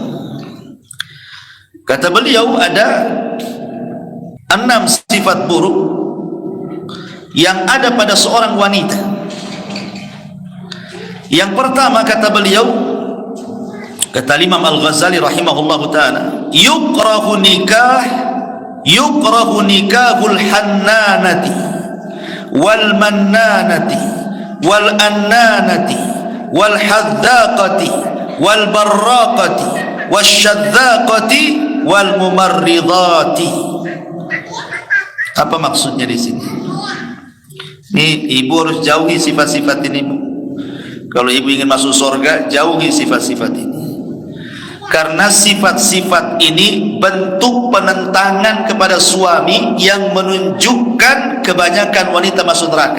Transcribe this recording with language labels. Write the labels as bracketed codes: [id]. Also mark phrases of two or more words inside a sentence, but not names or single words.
[id] Kata beliau ada 6 sifat buruk yang ada pada seorang wanita. Yang pertama kata beliau, kata [ar] Imam Al-Ghazali رحمه الله تعالى, يكره نكاح الحنانة والمنانة والأنانة والحداقة والبراقة والشداقة والمتمردة. [id] Apa maksudnya di sini? Nih, ibu harus jauhi sifat-sifat ini, Bu. Kalau ibu ingin masuk surga, jauhi sifat-sifat ini. Karena sifat-sifat ini bentuk penentangan kepada suami yang menunjukkan kebanyakan wanita masuk neraka.